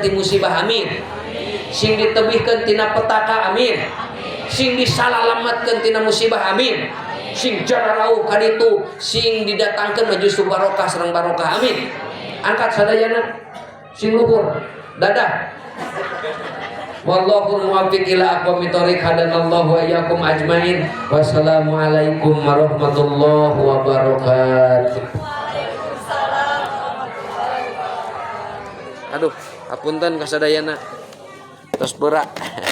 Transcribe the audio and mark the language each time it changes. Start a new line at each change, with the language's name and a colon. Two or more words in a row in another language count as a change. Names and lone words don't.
Sundanese: ti musibah amin sing ditebihkeun tina petaka amin sing disalalamatkeun tina musibah amin sing jararauh kaditu sing didatangkeun justru barokah sareng barokah amin angkat sadayana sing luhur dadah
Arabic: والله الموفق إلى أقوم الطريق هدانا الله وإياكم أجمعين والسلام عليكم ورحمة الله وبركاته.
Sundanese: Aduh, hapunten kasadayana tos berak.